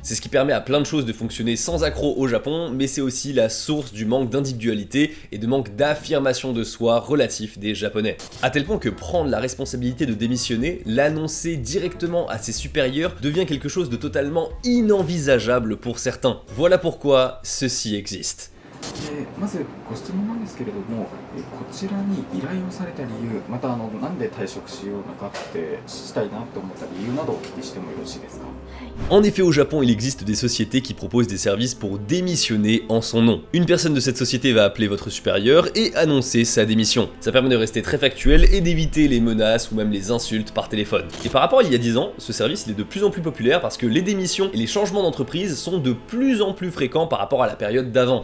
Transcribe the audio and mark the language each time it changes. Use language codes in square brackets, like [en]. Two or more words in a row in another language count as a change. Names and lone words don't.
[fr] C'est ce qui permet à plein de choses de fonctionner sans accroc au Japon, mais c'est aussi la source du manque d'individualité et de manque d'affirmation de soi relatif des Japonais. À tel point que prendre la responsabilité de démissionner, l'annoncer directement à ses supérieurs devient quelque chose de totalement inenvisageable pour certains. Voilà pourquoi ceci existe. [ja] まずご質問なんですけれども、こちらに依頼をされた理由、またなんで退職しようのかってしたいなと思った理由などお聞きしてもよろしいですか? [fr] En effet, au Japon, il existe des sociétés qui proposent des services pour démissionner en son nom. Une personne de cette société va appeler votre supérieur et annoncer sa démission. Ça permet de rester très factuel et d'éviter les menaces ou même les insultes par téléphone. Et par rapport à il y a 10 ans, ce service il est de plus en plus populaire parce que les démissions et les changements d'entreprise sont de plus en plus fréquents par rapport à la période d'avant.